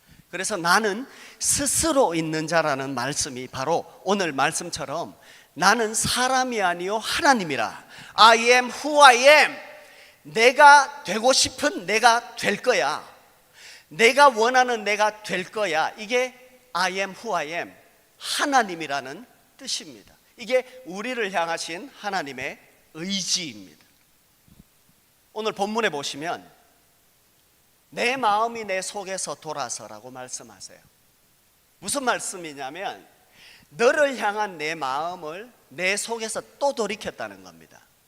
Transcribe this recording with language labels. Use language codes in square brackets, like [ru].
[ko] 그래서 나는 스스로 있는 자라는 말씀이 바로 오늘 말씀처럼 나는 사람이 아니요 하나님이라. [en] I am who I am. [ko] 내가 되고 싶은 내가 될 거야. 내가 원하는 내가 될 거야. 이게 [en] I am who I am, [ko] 하나님이라는 뜻입니다. 이게 우리를 향하신 하나님의 의지입니다. 오늘 본문에 보시면 내 마음이 내 속에서 돌아서라고 말씀하세요. 무슨 말씀이냐면 너를 향한 내 마음을 내 속에서 또 돌이켰다는 겁니다.